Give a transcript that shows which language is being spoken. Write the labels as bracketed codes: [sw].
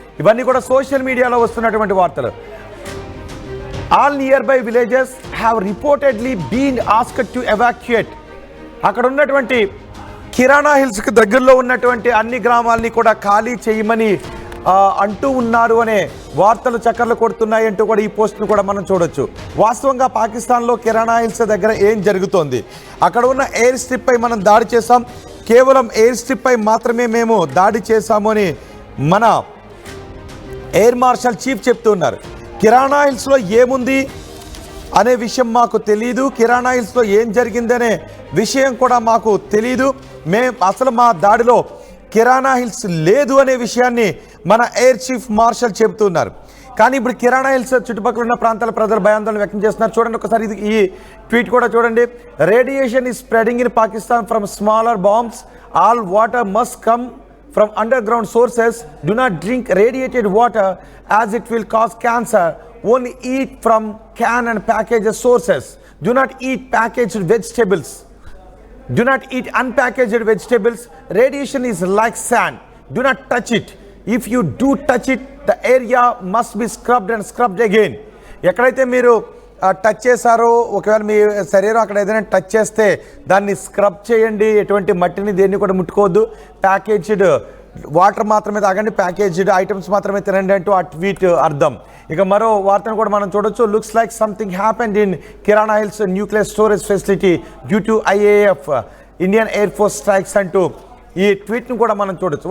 [te] ఇవన్నీ కూడా సోషల్ మీడియాలో వస్తున్నటువంటి వార్తలు. [en] All nearby villages have reportedly been asked to evacuate. [te] అక్కడ ఉన్నటువంటి కిరాణా హిల్స్కి దగ్గరలో ఉన్నటువంటి అన్ని గ్రామాలని కూడా ఖాళీ చేయమని అంటూ ఉన్నారు అనే వార్తలు చక్కర్లు కొడుతున్నాయి అంటూ కూడా ఈ పోస్ట్ను కూడా మనం చూడొచ్చు. వాస్తవంగా పాకిస్తాన్లో కిరాణా హిల్స్ దగ్గర ఏం జరుగుతోంది? అక్కడ ఉన్న ఎయిర్ స్ట్రిప్ పై మనం దాడి చేసాం. కేవలం ఎయిర్ స్ట్రిప్ పై మాత్రమే మేము దాడి చేశాము అని మన ఎయిర్ మార్షల్ చీఫ్ చెప్తున్నారు. కిరాణా హిల్స్లో ఏముంది అనే విషయం మాకు తెలీదు. కిరాణా హిల్స్లో ఏం జరిగిందనే విషయం కూడా మాకు తెలీదు. అసలు మా దాడిలో కిరాణా హిల్స్ లేదు అనే విషయాన్ని మన ఎయిర్ చీఫ్ మార్షల్ చెబుతున్నారు. కానీ ఇప్పుడు కిరాణా హిల్స్ చుట్టుపక్కల ఉన్న ప్రాంతాల ప్రజలు భయాందోళన వ్యక్తం చేస్తున్నారు. చూడండి ఒకసారి ఈ ట్వీట్ కూడా చూడండి. [en] Radiation is spreading in Pakistan from smaller bombs. All water must come from underground sources. Do not drink radiated water as it will cause cancer. Only eat from can and packaged sources. Do not eat packaged vegetables. Do not eat unpackaged vegetables. Radiation is like sand. Do not touch it. If you do touch it, the area must be scrubbed and scrubbed again. [te] ఎక్కడైతే మీరు touch చేశారో, ఒకవేళ మీ శరీరం అక్కడ ఏదైనా touch చేస్తే దాన్ని scrub చేయండి. ఎటువంటి మట్టిని దేన్ని కూడా ముట్టుకోవద్దు. ప్యాకేజ్డ్ వాటర్ మాత్రమే తాగండి, ప్యాకేజ్డ్ ఐటమ్స్ మాత్రమే తినండి అంటూ ఆ ట్వీట్ అర్థం. ఇక మరో వార్తను కూడా మనం చూడొచ్చు. [en] looks like something happened in Kirana hills nuclear storage facility due to IAF Indian air force strikes [te] అంటూ ఈ ట్వీట్ను కూడా మనం చూడొచ్చు.